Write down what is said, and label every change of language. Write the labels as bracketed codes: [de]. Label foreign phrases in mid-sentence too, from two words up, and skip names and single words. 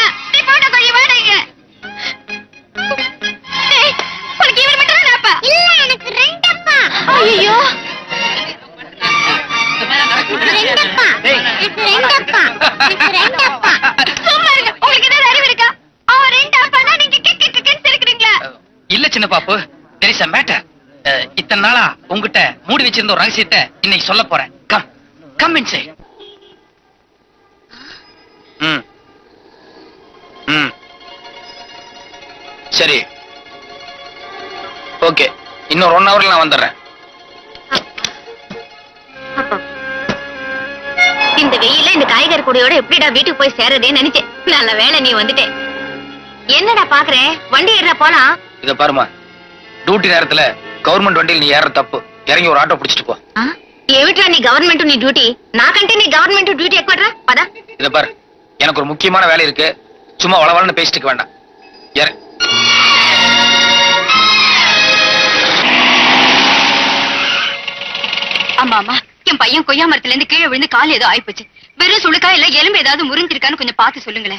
[ta] நீ போடா கழி வாடீங்க. ஏய், உனக்கு இவன் மட்டும் தான் அப்பா? இல்ல, எனக்கு ரெண்டு அப்பா. ஐயோ, சும்மா இருங்க. உங்களுக்கு ஏதாவது அறிவு இருக்கா? அவன் ரெண்டு அப்பா தான் நீங்க கேட்க சிரிக்கிறீங்களா? இல்ல சின்ன பாப்பு, [en] there is a matter. [ta] இத்தனை நாளா உங்ககிட்ட மூடி வச்சிருந்த ஒரு ரகசியத்தை இன்னைக்கு சொல்ல போறேன். [en] come inside. [ta] சரி ஓகே, இன்னொரு 1 ஹவர்ல நான் வந்துடுறேன். இந்த வெயில இந்த காய்கறி கூடையோட எப்படிடா வீட்டுக்கு போய் சேரதேன்னு நினைச்சேன். நல்ல வேளை நீ வந்துட்டே. என்னடா பாக்குறேன்? வண்டி ஏறா போலாம். இத பாருமா, டியூட்டி நேரத்துல கவர்மெண்ட் வண்டியில் நீ ஏற தப்பு. இறங்கி ஒரு ஆட்டோ பிடிச்சிட்டு போ. [te] ఏమిట్రా నీ గవర్నమెంట్ నీ డ్యూటీ? నాకంటే నీ గవర్నమెంట్ డ్యూటీ ఎక్కువరా. పద. [ta] இத பாரு, எனக்கு ஒரு முக்கியமான வேலை இருக்கு. சும்மா வளவளன்னு பேசிட்டு வேண்டாம். ஏற. ஆமா ஆமா, என் பையன் கொய்யா மரத்துல இருந்து கீழே விழுந்து கால் ஏதோ ஆயிப்போச்சு. வெறும் சுளுக்கா இல்ல எலும்பு ஏதாவது முறிஞ்சிருக்கான்னு கொஞ்சம் பார்த்து சொல்லுங்களேன்.